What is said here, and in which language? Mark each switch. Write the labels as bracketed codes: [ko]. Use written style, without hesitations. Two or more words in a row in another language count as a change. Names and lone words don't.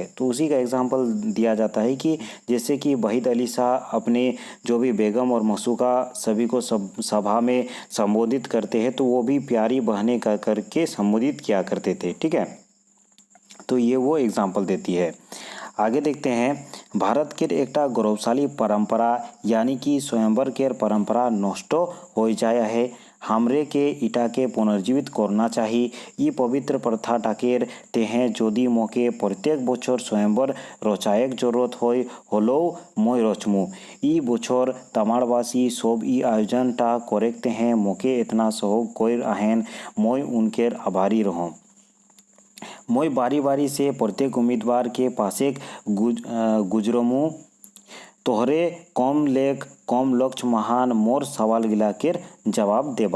[hi] तो उसी का एग्जाम्पल दिया जाता है कि जैसे कि वहीद अली शाह अपने जो भी बेगम और मसूका सभी को सभा में संबोधित करते हैं तो वो भी प्यारी बहने करके संबोधित किया करते थे। ठीक है। तो ये वो एग्जाम्पल देती है। आगे देखते हैं। [sck] भारत के एकटा गौरवशाली परंपरा यानी कि स्वयंवर के परंपरा नष्ट हो जाया है। हमरे के इटा के पुनर्जीवित करना चाहिए। ये पवित्र प्रथा टाकेर तेहें जोदी मोके प्रत्येक बछर स्वयंवर रचायक जरूरत होलो मैं रचमु। ई बछर तमाड़वासी सब ई आयोजन टा करेक्ते हैं मोके इतना सहयोग कोई आहेन मैं उनके आभारी रहूँ। मैं बारी बारी से प्रत्येक उम्मीदवार के पास एक गुजरमू तोहरे कम लक्ष्य महान मोर सवाल गिला के जवाब देबा।